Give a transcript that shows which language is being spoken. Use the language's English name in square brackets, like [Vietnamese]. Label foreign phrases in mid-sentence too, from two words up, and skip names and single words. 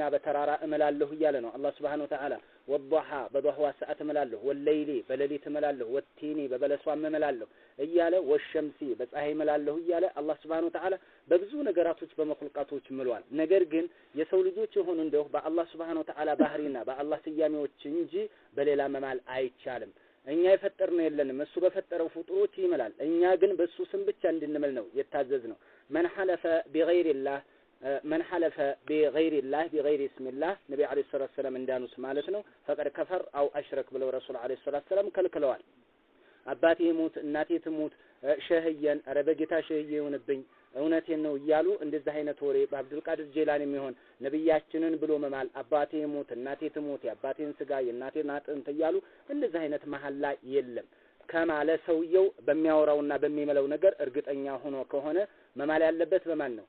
[Amharic] በተራራ እምላለሁ እያለ ነው አላህ [Arabic] سبحانه وتعالى [Amharic] ወضሐ በضحዋ ሰዓት እምላለሁ ወለይሊ በሌሊት እምላለሁ ወቲኒ በበለሷም እምላለሁ እያለ ወሸምሲ በፀሐይ እምላለሁ እያለ አላህ [Arabic] سبحانه وتعالى [Amharic] በብዙ ነገራቶች በመخلቃቶች ምሏል። ነገር ግን የሰው ልጆች የሆኑ እንደው በአላህ [Arabic] سبحانه وتعالى [Amharic] ባህሪና በአላህ ስያሜዎች እንጂ በሌላ መማል አይቻልም። እኛ የፈጠርነው የለንም እሱ በፈጠረው ፍጡሮች ይምላል። እኛ ግን በሱ ስም ብቻ እንድንምል ነው የታዘዝነው። [Arabic] من حلف بغير الله بغير اسم الله نبي عليه الصلاة والسلام [Amharic] እንዳኑስ ማለት ነው [Arabic] فقد كفر أو [Amharic] أشرك ብለው ረሱል [Arabic] عليه الصلاة والسلام [Amharic] ከልክለዋል። አባቴ ይሙት እናቴ ትሙት ሸህየን አረበጌታ ሸህየ ይሁንብኝ እውነቴን ነው እያሉ እንደዚህ አይነት ወሬ በአብዱል ቃድር ጄላኒ የሚሆን ነብያችንን ብሎ መማል አባቴ ይሙት እናቴ ትሙት የአባቴን ስጋ የእናቴን አጥንት እያሉ እንደዚህ አይነት መሐላ የለም። ከማለ ሰውየው በሚያወራውና በሚመለው ነገር እርግጠኛ ሆኖ ከሆነ መማል ያለበት በማን ነው?